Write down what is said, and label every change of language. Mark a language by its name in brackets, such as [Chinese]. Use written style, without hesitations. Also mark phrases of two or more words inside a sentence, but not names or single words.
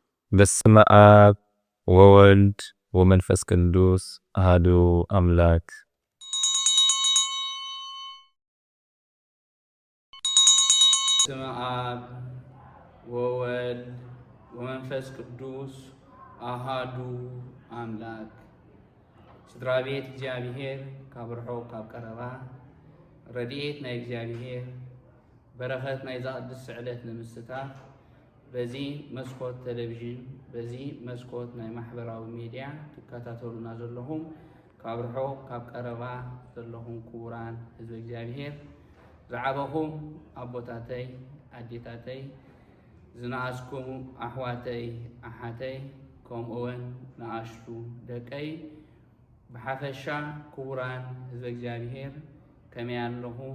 [Geez] በስመ አብ ወወልድ ወመንፈስ ቅዱስ አሐዱ አምላክ። በስመ አብ ወወልድ ወመንፈስ ቅዱስ አሐዱ አምላክ። [Tigrinya] ስድራ ቤት እግዚአብሔር ካብ ርሑቕ ካብ ቀረባ ረድኤት ናይ እግዚአብሔር በረኸት ናይ ዘቅድስ ስዕለት ንምስታፍ በዚ መስኮት ቴሌቪዥን በዚ መስኮት ናይ ማሕበራዊ ሚድያ ትከታተሉና ዘለኹም ካብ ርሑቕ ካብ ቀረባ ዘለኹም ክቡራን ህዝቢ እግዚአብሔር ዝዓበኹም ኣቦታተይ ኣዴታተይ ዝነኣስኩም ኣሕዋተይ ኣሓተይ ከምኡውን ንኣሽቱ ደቀይ ብሓፈሻ ክቡራን ህዝቢ እግዚአብሔር ከመይ ኣለኹም?